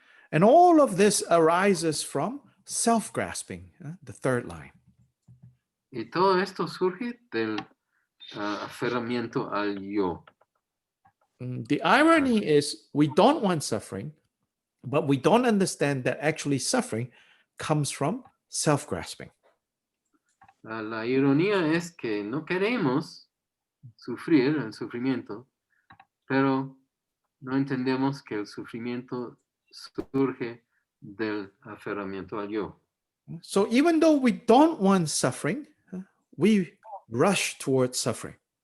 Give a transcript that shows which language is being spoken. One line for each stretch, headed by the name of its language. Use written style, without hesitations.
English: And all of this arises from self-grasping, the third line.
Spanish: Y todo esto surge del aferramiento al yo.
English: The irony is we don't want suffering, but we don't understand that actually suffering comes from self-grasping.
Spanish: La ironía es que no queremos sufrir el sufrimiento, pero no entendemos que el sufrimiento surge del aferramiento al yo.
English: So even though we don't want suffering, we rush towards suffering.